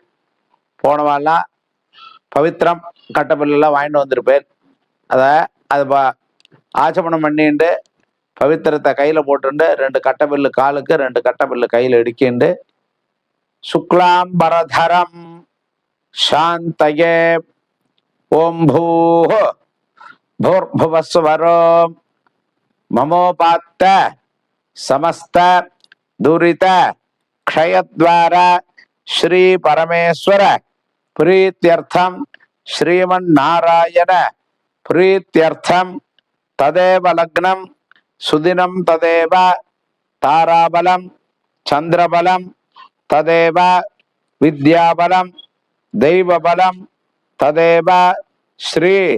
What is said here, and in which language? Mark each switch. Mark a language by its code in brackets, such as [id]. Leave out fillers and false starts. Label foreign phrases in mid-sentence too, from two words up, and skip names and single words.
[ta] போனவாலாம் பவித்திரம் கட்டபில்லாம் வாங்கிட்டு வந்திருப்பேன். அது ஆச்சமனம் பண்ணிட்டு பவித்திரத்தை கையில போட்டுண்டு 2 கட்டபில்லு காலுக்கு 2 கட்டபில்லு கையில இடிக்கிண்டு [sa] शुक्लाम्बरधरं शान्तये ओम् பூஹ भूर्भुवस्वरो ममोपात्त समस्त दुरित क्षयद्वारा श्री परमेश्वर प्रीत्यर्थम श्रीमन्नारायण प्रीत्यर्थम तदेव लग्नं सुदिनं तदेव ताराबलं चंद्रबलं तदेव विद्याबलं दैवबलं तदेव श्री